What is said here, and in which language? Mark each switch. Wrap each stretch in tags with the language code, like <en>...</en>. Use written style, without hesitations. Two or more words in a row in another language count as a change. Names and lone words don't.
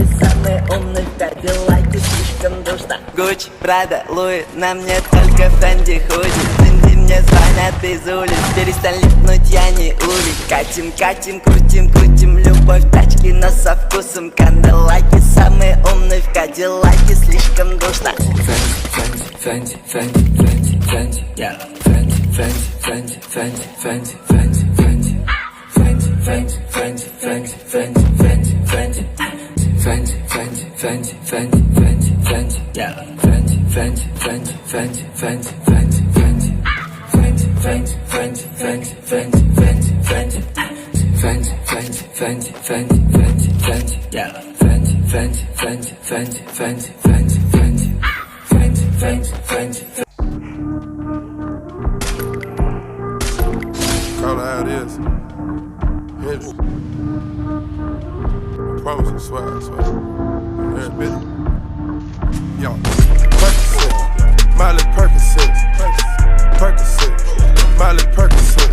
<ru>Самый умный в Кадиллаке, слишком душно. Гуччи, Прада, Луи, на мне только Фэнди худи. Фэнди мне звонят из улиц, перестань липнуть, я не улей. Катим, катим, крутим, крутим, любовь тачки, но со вкусом канделаки. Самый умный в Кадиллаке, слишком душно. Фэнди, Фэнди, Фэнди, Фэнди, yeah. Фэнди, Фэнди, Фэнди, Фэнди, Фэнди, Фэнди, Фэнди. Фэнди, Фэнди, Фэнди, Фэнди, Фэнди, Фэнди, Фэнди. Фэнди, Фэнди, Фэнди, Фэнди, Фэнди, Фэнди, yeah. Фэнди, Фэнди, Фэнди, Фэнди, Фэнди, Фэнди, Фэнди. Фэнди, Фэнди, Фэнди, Фэнди, Фэнди, Фэнди, Фэнди. Фэнди, Фэнди, Фэнди, Фэнди, Фэнди, Фэнди, yeah. Фэнди, Фэнди, Фэнди, Фэнди, Фэнди, Фэнди, Фэнди. Фэнди, Фэнди, Фэнди.</ru> <en>Call it how it is. Hit it. I promise you, swear, I swear. Every bit. Yo. Percocet. Miley Percocet. Percocet. Miley Percocet.</en>